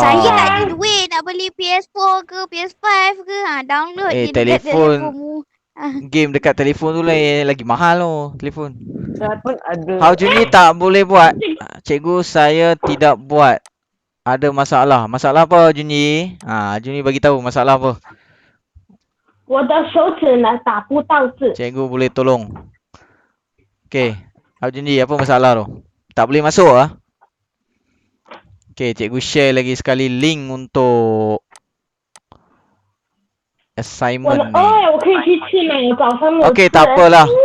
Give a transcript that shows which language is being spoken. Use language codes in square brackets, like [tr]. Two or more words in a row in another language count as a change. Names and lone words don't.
[ms] Saya tak ada duit nak beli PS4 ke PS5 ke. Download je dekat telefon. telefonmu. Game dekat telefon tu lagi mahal telefon. Saya pun ada. Hao Junyi tak boleh buat. Cikgu saya tidak buat. Ada masalah. Masalah apa Junyi? Junyi bagi tahu masalah apa. [zh] 我的手指呢打不到字。 [ms] Cikgu boleh tolong. Okey. Hao Junyi apa masalah tu? Tak boleh masuk Okey, cikgu share lagi sekali link untuk assignment ni. [zh] 我可以去吃吗？我早上没有吃。 [ms] Okey, tak apalah.